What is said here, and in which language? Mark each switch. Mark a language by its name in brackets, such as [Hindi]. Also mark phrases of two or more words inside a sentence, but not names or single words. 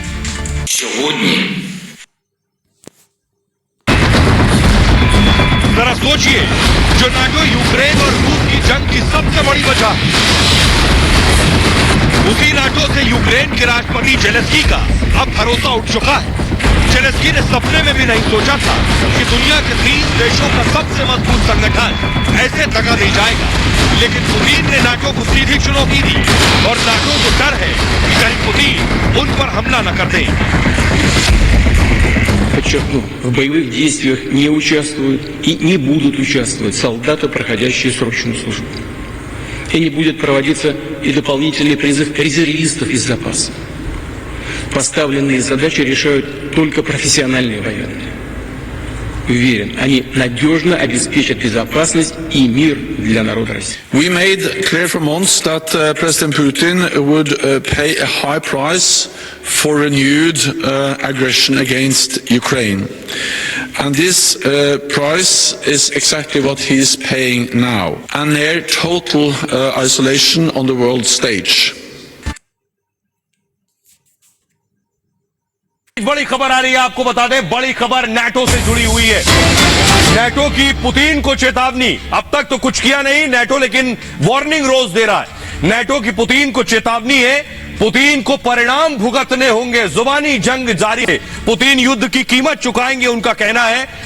[Hindi] जरा सोचिए, जो नाटो यूक्रेन और रूस की जंग की सबसे बड़ी वजह, उसी नाटो से यूक्रेन के राष्ट्रपति जेलेंस्की का अब भरोसा उठ चुका है। जेलेंस्की ने सपने में भी नहीं सोचा था कि दुनिया के 30 देशों का सबसे मजबूत संगठन ऐसे दगा दे जाएगा, लेकिन पुतिन ने नाटो को सीधी चुनौती दी और नाटो को डर है कि कहीं पुतिन उन पर हमला न कर दे। [Russian] Подчеркну, в боевых действиях не участвуют и не будут участвовать солдаты, проходящие срочную службу. И не будет проводиться и дополнительный призыв резервистов из запаса. Поставленные задачи решают только профессиональные военные. уверен, они надежно обеспечат безопасность и мир для народа России. [English] We made clear for months that President Putin would pay a high price for renewed aggression against Ukraine. And this price is exactly what he is paying now. A near total isolation on the world stage. [Hindi] बड़ी खबर आ रही है, आपको बता दें, बड़ी खबर नाटो से जुड़ी हुई है। नाटो की पुतिन को चेतावनी, अब तक तो कुछ किया नहीं नाटो, लेकिन वार्निंग रोज दे रहा है। नाटो की पुतिन को चेतावनी है, पुतिन को परिणाम भुगतने होंगे, जुबानी जंग जारी है, पुतिन युद्ध की कीमत चुकाएंगे, उनका कहना है।